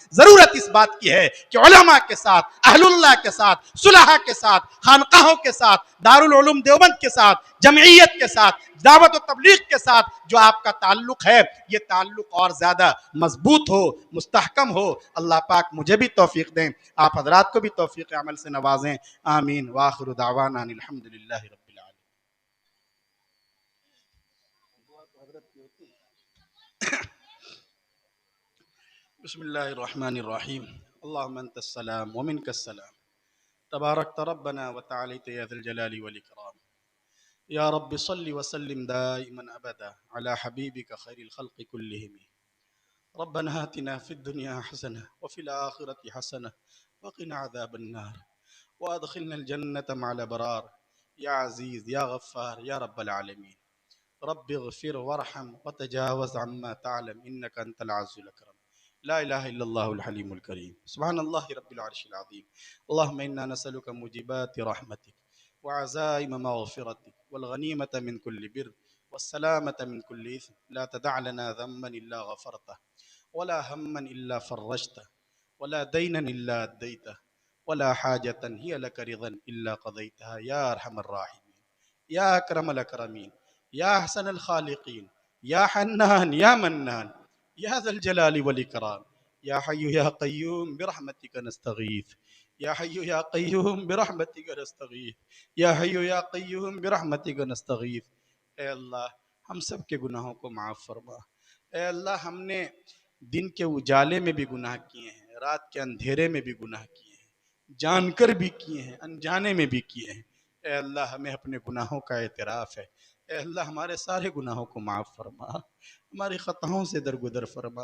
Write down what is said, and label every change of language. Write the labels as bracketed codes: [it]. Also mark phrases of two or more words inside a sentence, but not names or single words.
[ur] ضرورت اس بات کی ہے کہ علما کے ساتھ، اہل اللہ کے ساتھ، صلحا کے ساتھ، خانقاہوں کے ساتھ، دارالعلوم دیوبند کے ساتھ، جمعیت کے ساتھ، دعوت اور تبلیغ کے ساتھ جو آپ کا تعلق ہے، یہ تعلق اور زیادہ مضبوط ہو، مستحکم ہو. اللہ پاک مجھے بھی توفیق دیں، آپ حضرات کو بھی توفیق عمل سے نوازیں. आमीन। [ar] وآخر دعوانا أن الحمد لله رب العالمين. بسم الله الرحمن الرحيم. اللهم أنت السلام ومنك السلام. تباركت ربنا وتعاليت يا ذا الجلال والإكرام. يا رب صل وسلم دائما أبدا على حبيبك خير الخلق كلهم. ربنا آتنا في الدنيا حسنة وفي الآخرة حسنة وقنا عذاب النار وأدخلنا الجنة مع الأبرار يا عزيز يا غفار يا رب العالمين. رب اغفر وارحم وتجاوز عما تعلم إنك أنت الأعز الأكرم. لا إله إلا الله الحليم الكريم. سبحان الله رب العرش العظيم. اللهم إنا نسألك موجبات رحمتك وعزائم مغفرتك والغنيمة من كل بر والسلامة من كل إثم. لا تدع لنا ذنبا إلا غفرته ولا هما إلا فرجته ولا دينا إلا أديته ولا حاجة هي لك رضا إلا قضيتها يا أرحم الراحمين يا أكرم الأكرمين يا أحسن الخالقين يا حنان يا منان يا ذا الجلال والإكرام. يا حي يا قيوم برحمتك نستغيث. يا حي يا قيوم برحمتك نستغيث. يا حي يا قيوم برحمتك نستغيث. [ur] اے اللہ، ہم سب کے گناہوں کو معاف فرما. اے اللہ، ہم نے دن کے اجالے میں بھی گناہ کیے ہیں، رات کے اندھیرے میں بھی گناہ کیے ہیں، جان کر بھی کیے ہیں، انجانے میں بھی کیے ہیں. اے اللہ، ہمیں اپنے گناہوں کا اعتراف ہے۔ اے اللہ، ہمارے سارے گناہوں کو معاف فرما، ہماری خطاؤں سے درگزر فرما.